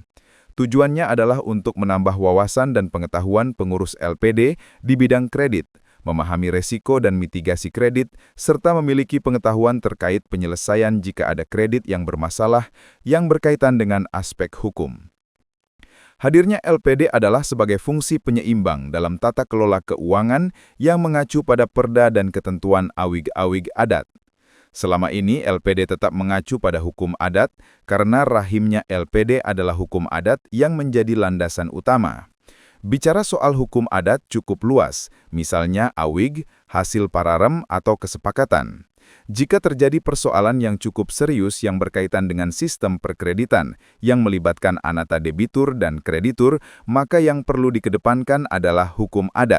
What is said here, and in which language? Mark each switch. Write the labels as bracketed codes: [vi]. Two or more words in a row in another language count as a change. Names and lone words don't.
[id] Tujuannya adalah untuk menambah wawasan dan pengetahuan pengurus LPD di bidang kredit, memahami resiko dan mitigasi kredit, serta memiliki pengetahuan terkait penyelesaian jika ada kredit yang bermasalah yang berkaitan dengan aspek hukum. Hadirnya LPD adalah sebagai fungsi penyeimbang dalam tata kelola keuangan yang mengacu pada perda dan ketentuan awig-awig adat. Selama ini LPD tetap mengacu pada hukum adat karena rahimnya LPD adalah hukum adat yang menjadi landasan utama. Bicara soal hukum adat cukup luas, misalnya awig, hasil pararem atau kesepakatan. Jika terjadi persoalan yang cukup serius yang berkaitan dengan sistem perkreditan yang melibatkan anata debitur dan kreditur, maka yang perlu dikedepankan adalah hukum adat.